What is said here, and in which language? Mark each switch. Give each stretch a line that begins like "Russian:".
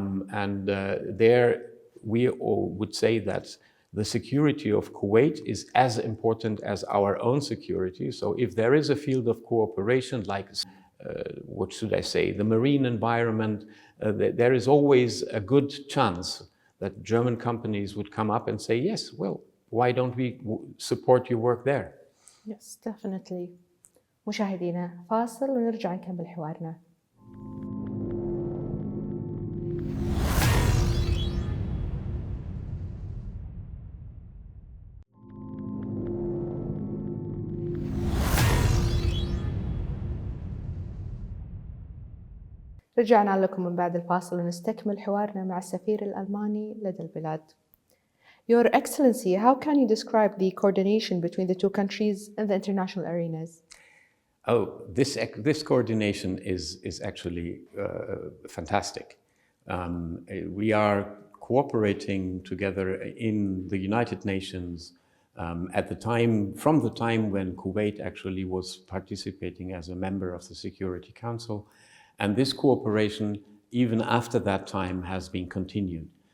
English: There we all would say that the security of Kuwait is as important as our own security. So if there is a field of cooperation, like, what should I say, the marine environment, there is always a good chance that German companies would come up and say, yes, well, why don't we support your work there? Yes, definitely.
Arabic: مشاهدينا فاصل ونرجع نكمل حوارنا. رجعنا لكم من بعد الفاصل ونستكمل حوارنا مع السفير الألماني لدى البلاد.
English: Your Excellency, how can you describe the coordination between the two countries in the international arenas? Oh, this coordination is actually fantastic. We are cooperating together in the United Nations from the time when Kuwait actually was participating as a member of the Security Council. And this cooperation, even after that time, has been continued.